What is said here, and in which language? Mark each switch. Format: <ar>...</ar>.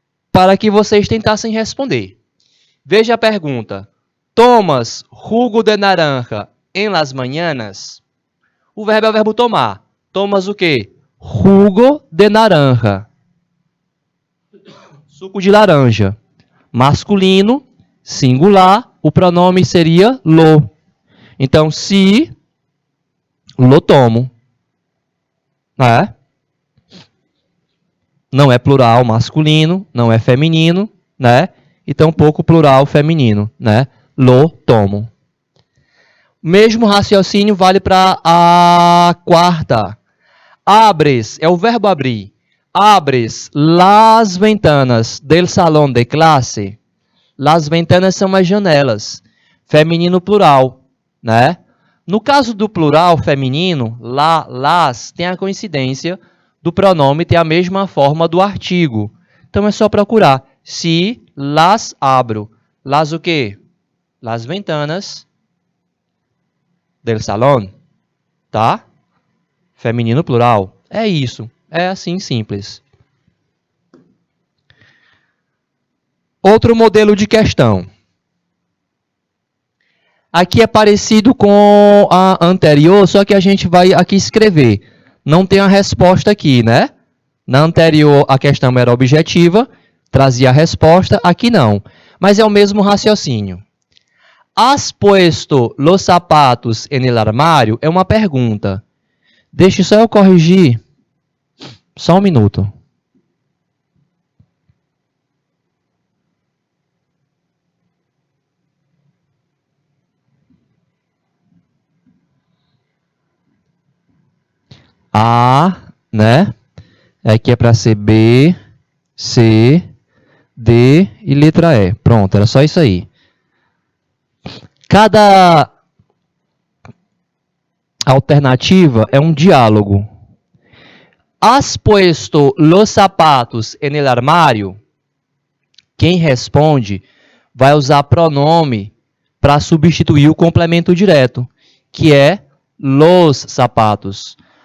<pt>Para que vocês tentassem responder. Veja a pergunta.</pt> <es>Tomas jugo de naranja en las mañanas?</es> <pt>O verbo é o verbo tomar. Tomas o quê?</pt> <es>Jugo de naranja.</es> <pt>Suco de laranja. Masculino, singular, o pronome seria lo. Então,</pt> <es>se lo tomo.</es> <pt>Né? Não é plural masculino, não é feminino, né? E tampouco plural feminino, né?</pt> <es>Lo tomo.</es> <pt>Mesmo raciocínio vale para a quarta. Abres, é o verbo abrir.</pt> <es>Abres las ventanas del salón de clase. Las ventanas</es> <pt>são as janelas. Feminino plural, né? No caso do plural feminino, las tem a coincidência do pronome ter a mesma forma do artigo. Então, é só procurar.</pt> <es>Se las abro.</es> <pt>Las o quê?</pt> <es>Las ventanas. del salón,</es> <pt>tá? Feminino plural. É isso. É assim simples. Outro modelo de questão. Aqui é parecido com a anterior, só que a gente vai aqui escrever. Não tem a resposta aqui, né? Na anterior a questão era objetiva, trazia a resposta, aqui não. Mas é o mesmo raciocínio.</pt> <es>¿Has puesto los zapatos en el armario?</es> <pt>É uma pergunta. Deixa só eu corrigir. Só um minuto. A, né? Aqui é para ser B, C, D e letra E. Pronto, era só isso aí. Cada alternativa é um diálogo.</pt> <es>¿Has puesto los zapatos en el armario?</es> <pt>Quem responde vai usar pronome para substituir o complemento direto, que é</pt> <es>los zapatos.</es>